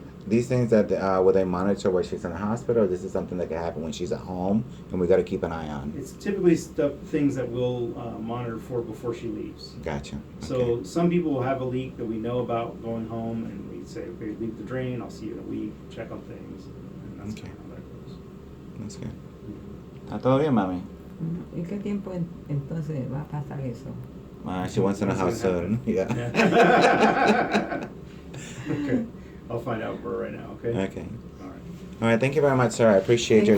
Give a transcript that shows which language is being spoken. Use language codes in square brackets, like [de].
[en] These things that will they monitor while she's in the hospital, or this is something that can happen when she's at home, and we got to keep an eye on. It's typically things that we'll monitor for before she leaves. Gotcha. So Okay. some people will have a leak that we know about going home, and we say, okay, leave the drain, I'll see you in a week, check on things, and that's Okay. kind of how that goes. That's good. [es] ¿Está todo bien, mami? ¿Y qué tiempo entonces va a pasar eso? [en] She wants to know how What's gonna soon. Yeah. Yeah. Okay, I'll find out for her right now, okay? Okay. All right. All right. Thank you very much, sir. I appreciate your